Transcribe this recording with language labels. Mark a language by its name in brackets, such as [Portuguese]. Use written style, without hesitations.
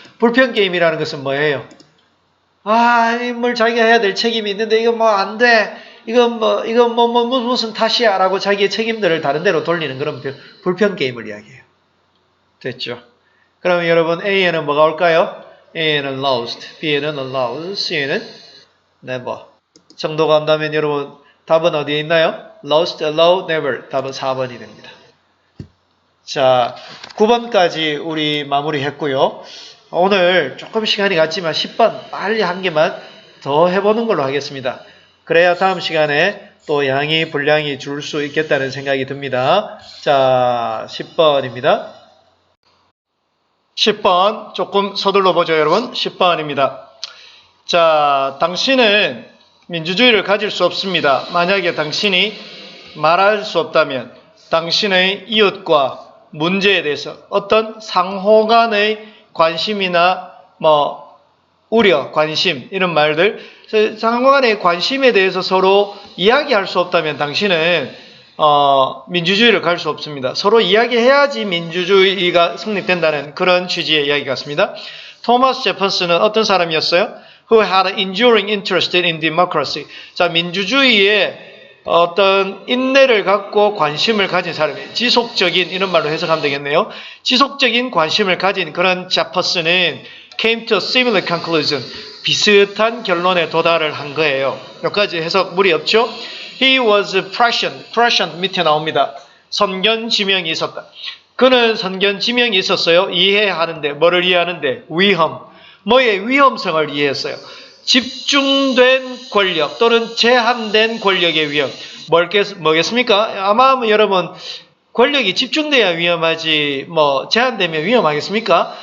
[Korean] 불평 게임이라는 것은 뭐예요? 뭘 자기가 해야 될 책임이 있는데 이거 뭐 안 돼. 이거 무슨 탓이야 라고 자기의 책임들을 다른 데로 돌리는 그런 불평 게임을 이야기해요. 됐죠? 그러면 여러분 A에는 뭐가 올까요? A에는 lost, B에는 allowed, C에는 never. 정도가 한다면 여러분 답은 어디에 있나요? lost, allowed, never. 답은 4번이 됩니다. 자, 9번까지 우리 마무리했고요. 오늘 조금 시간이 갔지만 10번 빨리 한 개만 더 해보는 걸로 하겠습니다. 그래야 다음 시간에 또 양이 분량이 줄 수 있겠다는 생각이 듭니다. 자, 10번입니다. 10번 조금 서둘러 보죠, 여러분. 10번입니다. 자, 당신은 민주주의를 가질 수 없습니다. 만약에 당신이 말할 수 없다면 당신의 이웃과 문제에 대해서 어떤 상호간의 관심이나 우려, 관심 이런 말들, 상호간의 관심에 대해서 서로 이야기할 수 없다면 당신은 민주주의를 갈 수 없습니다. 서로 이야기해야지 민주주의가 성립된다는 그런 취지의 이야기 같습니다. 토마스 제퍼슨은 어떤 사람이었어요? [English] Who had an enduring interest in democracy. [Korean] 자, 민주주의에 어떤 인내를 갖고 관심을 가진 사람이에요. 지속적인, 이런 말로 해석하면 되겠네요. 지속적인 관심을 가진 그런 제퍼슨은 [English] came to a similar conclusion. [Korean] 비슷한 결론에 도달을 한 거예요. 여기까지 해석 무리 없죠? [English] He was prescient [Korean] 밑에 나옵니다. 선견지명이 있었다. 그는 선견지명이 있었어요. 이해하는데, 뭐를 이해하는데? 위험. 뭐의 위험성을 이해했어요. 집중된 권력 또는 제한된 권력의 위험. 뭐겠습니까? 아마 여러분 권력이 집중돼야 위험하지 제한되면 위험하겠습니까?